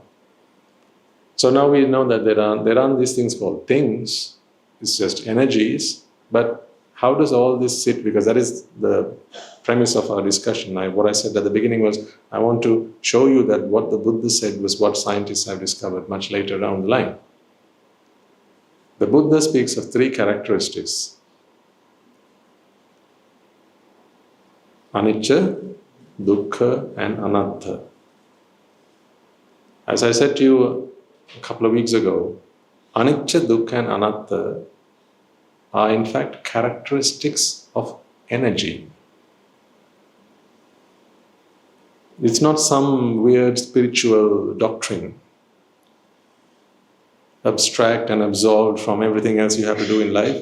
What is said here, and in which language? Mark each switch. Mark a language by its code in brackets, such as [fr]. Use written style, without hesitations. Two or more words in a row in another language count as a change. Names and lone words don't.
[en] So now we know that there aren't these things called things, it's just energies, but how does all this sit? Because that is the premise of our discussion. What I said at the beginning was, I want to show you that what the Buddha said was what scientists have discovered much later down the line. The Buddha speaks of three characteristics: [pi] anicca, dukkha, and anatta. [en] As I said to you a couple of weeks ago, [pi] anicca, dukkha, and anatta [en] are in fact characteristics of energy. It's not some weird spiritual doctrine, abstract and absolved from everything else you have to do in life.